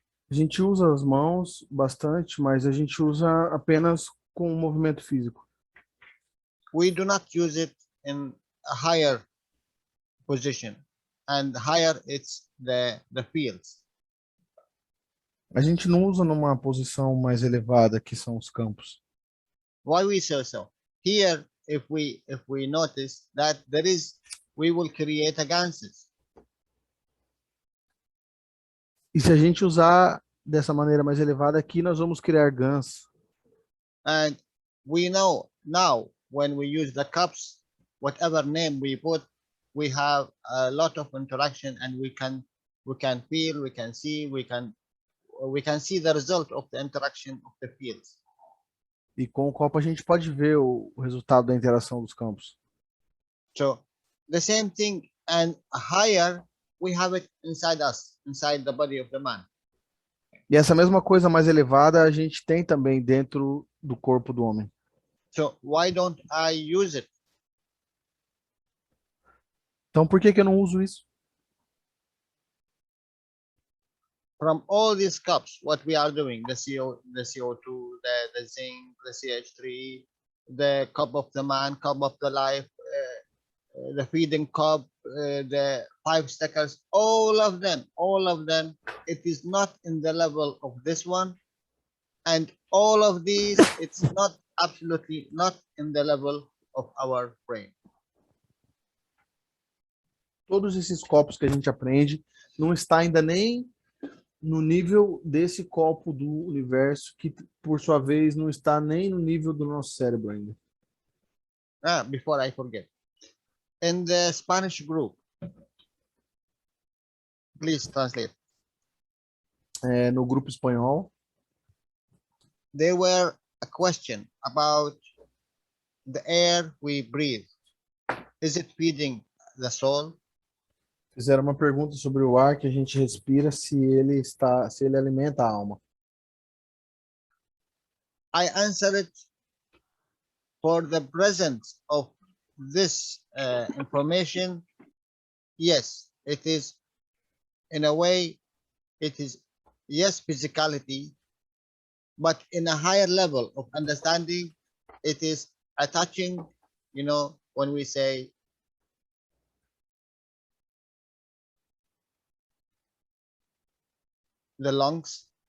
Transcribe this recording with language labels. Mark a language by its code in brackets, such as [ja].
[pt] A gente usa as mãos bastante, mas a gente usa apenas com o movimento físico. [en] We do not use it in a higher position, and higher it's the fields. [pt] A gente não usa numa posição mais elevada, que são os campos. [en] Why we say so? Here, if we notice that we will create a ganses. [pt] E se a gente usar dessa maneira mais elevada aqui, nós vamos criar GANs. [en] And we know now when we use the cups, whatever name we put, we have a lot of interaction, and we can feel, we can see, we can see the result of the interaction of the fields. [pt] E com o copo a gente pode ver o resultado da interação dos campos. [en] So the same thing, and higher we have it inside us, inside the body of the man. [pt] E essa mesma coisa mais elevada a gente tem também dentro do corpo do homem. [en] So why don't I use it? [pt] Então por que eu não uso isso? [en] From all these cups, what we are doing, the CO2, the zinc, the CH3, the cup of the man, cup of the life, the feeding cup, the 5 stickers, all of them, it is not in the level of this one. And all of these, it's not absolutely not in the level of our brain. [pt] Todos esses copos que a gente aprende não está ainda nem no nível desse copo do universo, que por sua vez não está nem no nível do nosso cérebro ainda. [en] Before I forget. In the Spanish group, please translate. [pt] No grupo espanhol, [en] There were a question about the air we breathe. Is it feeding the soul? [pt] fizeram uma pergunta sobre o ar que a gente respira, se ele alimenta a alma. [en] I answered for the presence of this information. Yes, it is. In a way, it is, yes, physicality, but in a higher level of understanding, it is attaching, when we say the lungs.